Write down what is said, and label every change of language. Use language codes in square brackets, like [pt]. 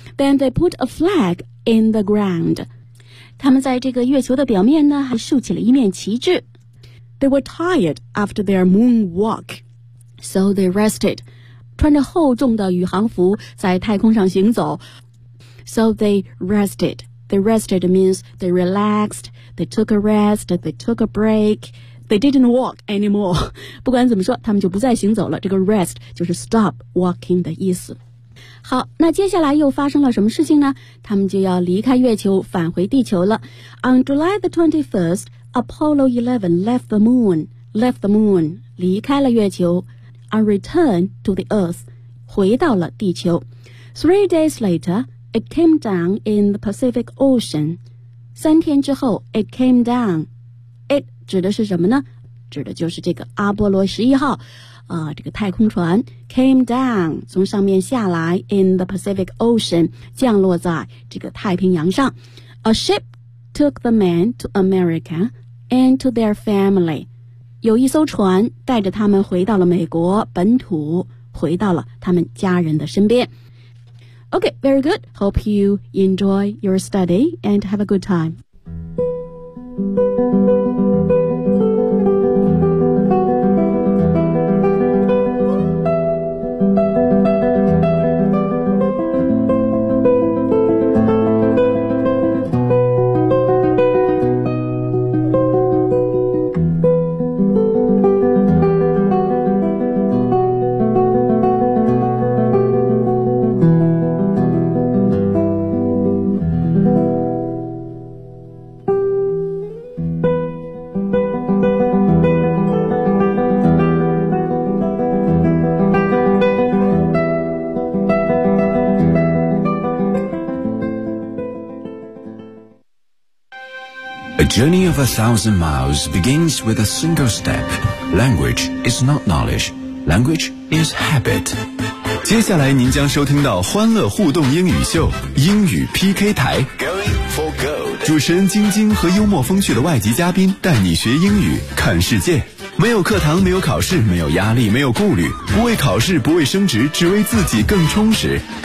[en] Then they put a flag in the ground. [zh] 他们在这个月球的表面呢还竖起了一面旗帜。 [en] They were tired after their moon walk, so they rested. [zh] 穿着厚重的宇航服在太空上行走， [en] so they rested. They rested means they relaxed, they took a rest, they took a breakThey didn't walk anymore. [zh] 不管怎么说，他们就不再行走了。这个 rest 就是 [en] stop walking [zh] 的意思。好，那接下来又发生了什么事情呢？他们就要离开月球，返回地球了。 [en] On July the 21st, Apollo 11 left the moon, [zh] 离开了月球 [en] and returned to the Earth, [zh] 回到了地球。 [en] 3 days later, it came down in the Pacific Ocean. [zh] 3天之后 , [en] it came down. [zh] 指的是什么呢？指的就是这个阿波罗11号、这个太空船 [en] came down, [zh] 从上面下来 [en] in the Pacific Ocean, [zh] 降落在这个太平洋上。 [en] A ship took the men to America and to their family. [zh] 有一艘船带着他们回到了美国本土，回到了他们家人的身边。 [en] Okay, very good. Hope you enjoy your study and have a good time. Journey of a thousand miles begins with a single step. Language is not knowledge. Language is habit. [zh] 接下来您将收听到欢乐互动英语秀，英语 PK 台。 [en] Going for gold. [zh] 主持人晶晶和幽默风趣的外籍嘉宾带你学英语，看世界。没有课堂，没有考试，没有压力，没有顾虑，不为考试，不为升职，只为自己更充实。